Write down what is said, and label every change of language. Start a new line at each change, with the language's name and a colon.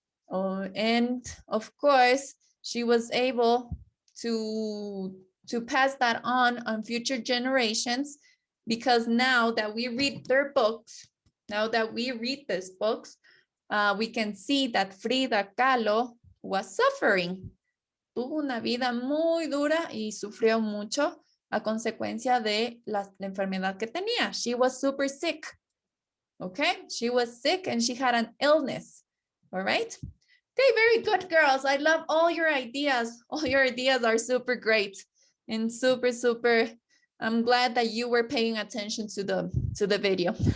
English: And of course, she was able to to pass that on future generations, because now that we read their books, now that we read these books, we can see that Frida Kahlo was suffering.
Spanish: Tuvo una vida muy dura y sufrió mucho a consecuencia de la enfermedad que tenía.
English: She was super sick. Okay, she was sick and she had an illness. All right. Okay, very good, girls. I love all your ideas. All your ideas are super great and super, super. I'm glad that you were paying attention to the video.